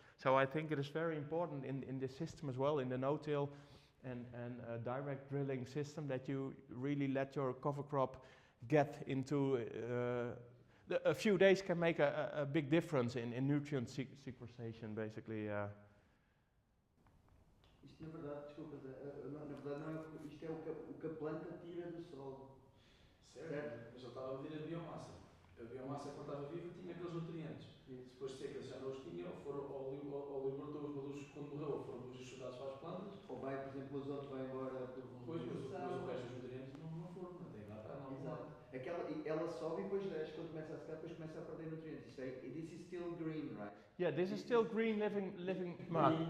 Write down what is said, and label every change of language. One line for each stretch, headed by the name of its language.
English: So I think it is very important in this system as well, in the no-till and direct drilling system, that you really let your cover crop get into, a few days can make a big difference in nutrient sequestration, basically.
Portuguese: Isto na verdade, desculpa, na verdade não é, isto é o que a planta tira do solo. Certo? Mas ele estava a medir a biomassa. A biomassa, quando estava viva, tinha aqueles nutrientes. Isso. Depois de seca já não os tinha, ou libertou os produtos quando morreu, ou foram todos estudados para as plantas. Ou vai, por exemplo, o azoto vai embora por Depois, mas o resto dos nutrientes não foram, não tem lá, está não. Exato. Ela sobe e depois desce, quando começa a secar, depois começa a perder nutrientes. Isto é,
English: this is still green, right? Yeah, this is still green living mark.